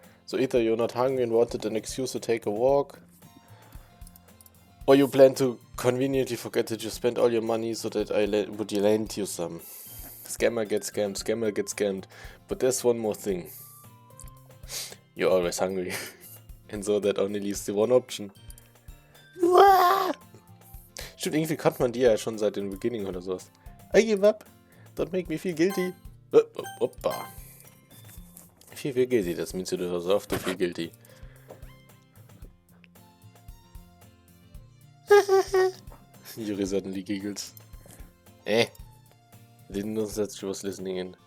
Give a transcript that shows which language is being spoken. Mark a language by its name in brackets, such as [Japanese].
[English] So either you're not hungry and wanted an excuse to take a walk, or you plan to conveniently forget that you spent all your money so that I would lend you some. Scammer gets scammed, scammer gets scammed. But there's one more thing. You're always hungry. And so that only leaves the one option. [German] Stimmt, irgendwie kannte man die ja schon seit dem Beginning oder sowas. [English] I give up. Don't make me feel guilty. Oppa. Feel guilty, that means you deserve to feel guilty. Yuri suddenly giggles. I didn't know that she was listening in.